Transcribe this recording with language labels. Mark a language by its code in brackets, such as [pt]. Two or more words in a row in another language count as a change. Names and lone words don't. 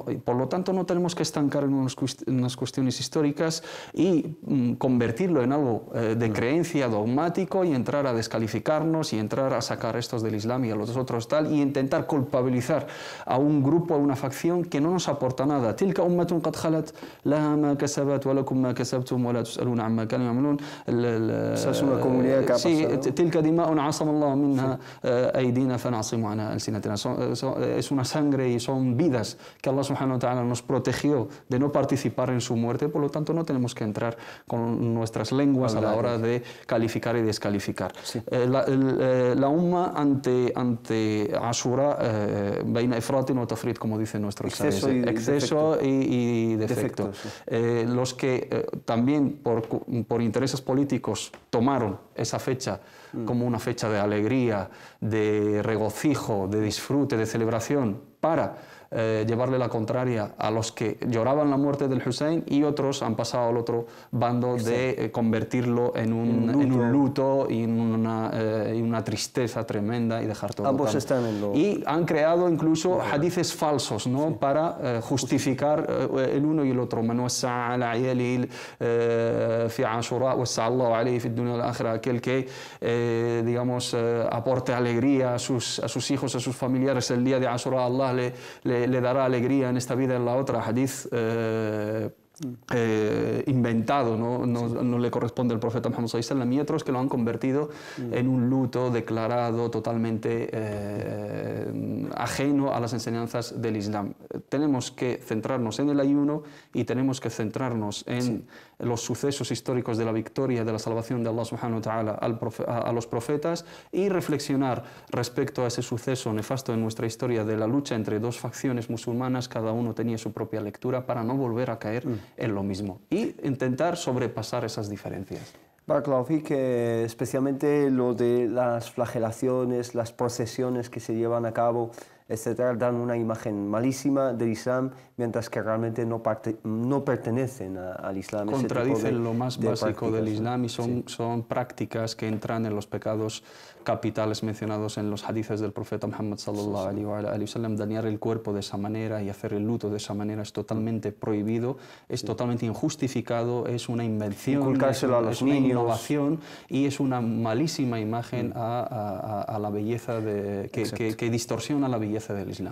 [es] Por lo tanto, no tenemos que estancar en unas cuestiones históricas y convertirlo en algo de creencia dogmático y entrar a descalificarnos y entrar a sacar estos del Islam y a los otros tal y intentar culpabilizar a un grupo, a una facción que no nos aporta nada. [ar] تلك أمة قد خلت لها ما كسبت ولكم ما كسبتم ولا تسألون عما كانوا يعملون. [es] Esa es una comunidad que ha pasado. Sí, [ar] تلك دماء عصم الله منها أيدينا فنعصم عنها ألسنتنا. [es] Es una sangre y son vidas que Allah [ar] سبحانه وتعالى [es] nos protegió de no participar en su muerte, por lo tanto no tenemos que entrar con nuestras lenguas a la hora de calificar y descalificar. Sí. La umma ante Ashura, [ar] بين إفراط وتفريط, [es] como dicen nuestros sabios, exceso y defecto. Sí. Los que también por intereses políticos tomaron esa fecha como una fecha de alegría, de regocijo, de disfrute, de celebración para llevarle la contraria a los que lloraban la muerte del Hussein, y otros han pasado al otro bando de convertirlo en un luto y en una tristeza tremenda y dejar todo. Ambos están en lo... Y han creado incluso hadices falsos, ¿no? Para justificar el uno y el otro. [ar] من وسع على عياله في عاشوراء وسع الله عليه في الدنيا والآخرة. [es] Aquel que digamos aporte alegría a sus hijos, a sus familiares el día de Ashura, Allah le dará alegría en esta vida y en la otra. Hadith inventado, no le corresponde al profeta Muhammad [ar] صلى الله عليه وسلم, [es] y otros que lo han convertido en un luto declarado totalmente ajeno a las enseñanzas del Islam. Tenemos que centrarnos en el ayuno y tenemos que centrarnos en los sucesos históricos de la victoria, de la salvación de Allah [ar] سبحانه وتعالى [es] a los profetas, y reflexionar respecto a ese suceso nefasto en nuestra historia de la lucha entre dos facciones musulmanas. Cada uno tenía su propia lectura para no volver a caer en lo mismo y intentar sobrepasar esas diferencias. [ar] بارك الله فيك, [es] especialmente lo de las flagelaciones, las procesiones que se llevan a cabo, etcétera, dan una imagen malísima del Islam, mientras que realmente no pertenecen al Islam. Contradicen lo más básico del Islam y Sí. son prácticas que entran en los pecados capitales mencionados en los hadices del profeta Muhammad [ar] صلى الله عليه وسلم. [es] Dañar el cuerpo de esa manera y hacer el luto de esa manera es totalmente prohibido, es totalmente injustificado, es una invención, Inculcárselo a los es una niños. innovación y es una malísima imagen a la belleza que distorsiona la belleza del Islam.